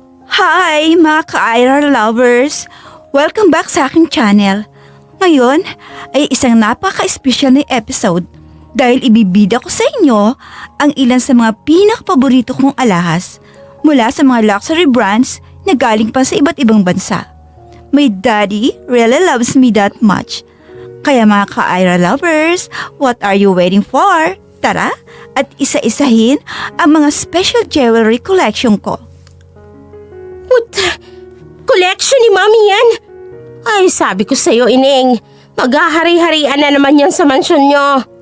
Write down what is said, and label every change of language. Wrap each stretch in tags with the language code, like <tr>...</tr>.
<tl>Hi mga ka-Ira lovers! Welcome back sa aking channel. Ngayon ay isang napaka-espesyal na episode dahil ibibida ko sa inyo ang ilan sa mga pinakapaborito kong alahas mula sa mga luxury brands na galing pa sa iba't ibang bansa.</tl> <en>My daddy really loves me that much.</en> <tl>Kaya mga</tl> <en>ka-Ira lovers, what are you waiting for?</en> <tl>Tara at isa-isahin ang mga</tl> <en>special jewelry collection</en> <tl>ko. What? Collection ni Mami yan? Ay, sabi ko sa'yo, Ineng. Maghahari-harian na naman yan sa mansyon nyo.</tl>